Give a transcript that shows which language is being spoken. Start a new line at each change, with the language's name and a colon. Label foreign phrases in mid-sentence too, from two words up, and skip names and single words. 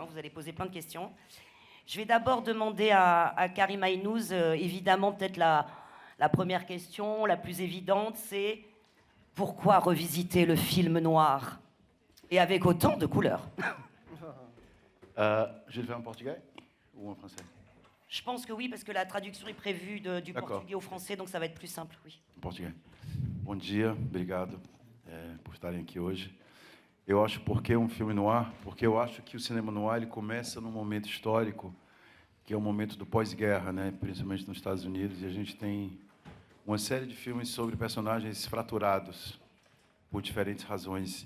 French: Vous allez poser plein de questions. Je vais d'abord demander à Karim Aynouz, évidemment, peut-être la première question, la plus évidente, c'est pourquoi revisiter le film noir et avec autant de couleurs? Je le fais en portugais ou en français? Je pense que oui, parce que la traduction est prévue du portugais au français, donc ça va être plus simple, oui.
Portuguese: Em português. Bom dia, obrigado por estarem aqui hoje. Eu acho porque um filme noir, porque eu acho que o cinema noir ele começa num momento histórico, que é o momento do pós-guerra, né? Principalmente nos Estados Unidos, e a gente tem uma série de filmes sobre personagens fraturados por diferentes razões.